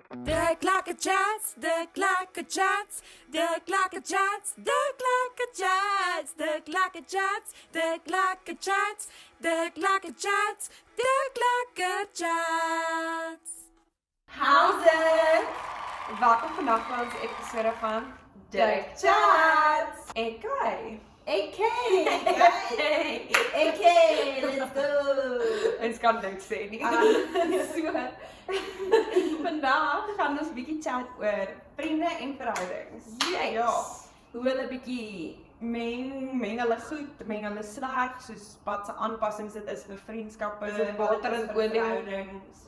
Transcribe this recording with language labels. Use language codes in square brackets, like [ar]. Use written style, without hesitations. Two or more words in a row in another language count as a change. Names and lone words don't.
[en] De klakkerchats, de klakkerchats, de klakkerchats, de klakkerchats, de klakkerchats, de klakkerchats, de klakkerchats, de klakkerchats. How's it? [af] Welkom vandag by ons episode van The Chats. AK. AK! [en] Hey. AK, let's go! [af] Ons kan niks sê nie. So, vandag gaan ons bietjie chat oor vriende en verhoudings. [en] Yes. [af] Ja. Hoe hulle bietjie meng hulle goed, meng hulle sleg, soos wat se aanpassings dit is vir vriendskappe, water en olie verhoudings.